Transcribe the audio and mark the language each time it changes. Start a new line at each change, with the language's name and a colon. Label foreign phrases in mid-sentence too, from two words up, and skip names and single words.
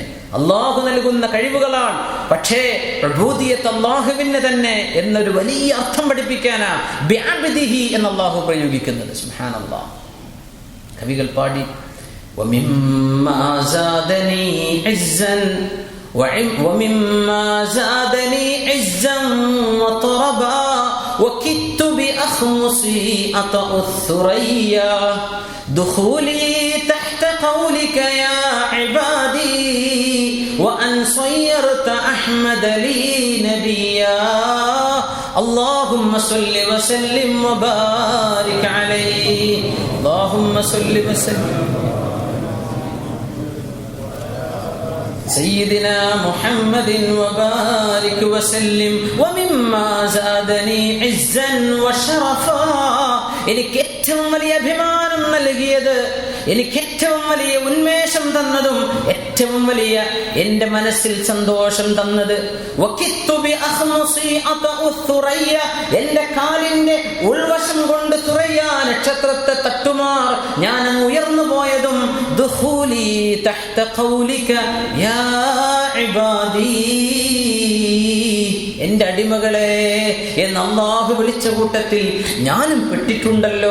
Malayalam: അള്ളാഹു നൽകുന്ന കഴിവുകളാണ്, പക്ഷേ ഉബൂദിയത്ത് അള്ളാഹുവിന് തന്നെ എന്നൊരു വലിയ അർത്ഥം പഠിപ്പിക്കാനാ ബിഅബ്ദിഹി എന്ന് അള്ളാഹു പ്രയോഗിക്കുന്നത്.
Arabic: സുബ്ഹാനല്ലാഹ്.
Malayalam: കവികൾ പാടി
Arabic: ومما زادني عزا ومما زادني عزا وطربا وكدت بأخمصي أطأ الثريا دخولي تحت قولك يا عبادي وأن صيرت أحمد لي نبيا اللهم صل وسلم وبارك عليه اللهم صل وسلم سيدنا محمد وبارك وسلم ومما زادني عزا وشرفا
Malayalam: എനിക്ക് ഏറ്റവും വലിയ അഭിമാനം നൽകിയത്, എനിക്ക് ഏറ്റവും വലിയ ഉന്മേഷം തന്നതും ഏറ്റവും വലിയ എന്റെ മനസ്സിൽ സന്തോഷം തന്നത് എന്റെ കാലിന്റെ ഉൾവശം കൊണ്ട് തുറയ്യ നക്ഷത്രത്തെ തട്ടുമാർ ഞാൻ ഉയർന്നു പോയതും
Arabic: دخولي تحت قولك يا عبادي,
Malayalam: എന്റെ അടിമകളെ എന്ന് അല്ലാഹു വിളിച്ച കൂട്ടത്തിൽ ഞാനും പെട്ടിട്ടുണ്ടല്ലോ.